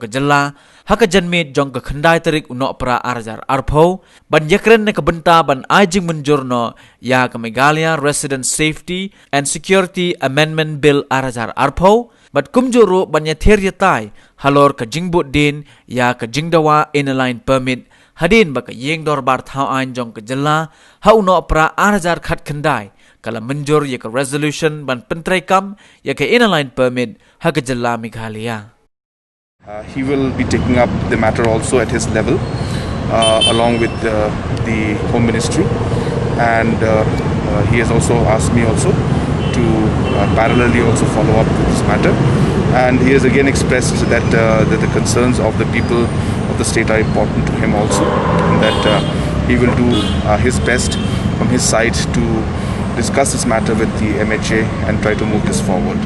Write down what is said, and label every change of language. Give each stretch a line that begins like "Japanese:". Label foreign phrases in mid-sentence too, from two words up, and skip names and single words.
Pnar: ke jela ha ka janmit jong ke khandai terik unok pra arjar arpo ban yakren ne kebenta ban ajing menjurno ya ke Meghalaya Resident Safety and Security Amendment Bill arjar arpo bat kumjuru ban yathir yatai halor ka jingbut din ya ka jingdawa
English: inline permit
Pnar: hadin baka yeng dorbar thau ain jong ke jela ha uno pra arjar khat khandai kala menjur ya ke resolution ban pentrekam ya ke
English: inline permit
Pnar: ha ke jela Meghalaya.
English: He will be taking up the matter also at his level along with the Home Ministry, and he has also asked me also to parallelly also follow up with this matter, and he has again expressed that the concerns of the people of the state are important to him also, and that he will do his best from his side to discuss this matter with the MHA and try to move this forward.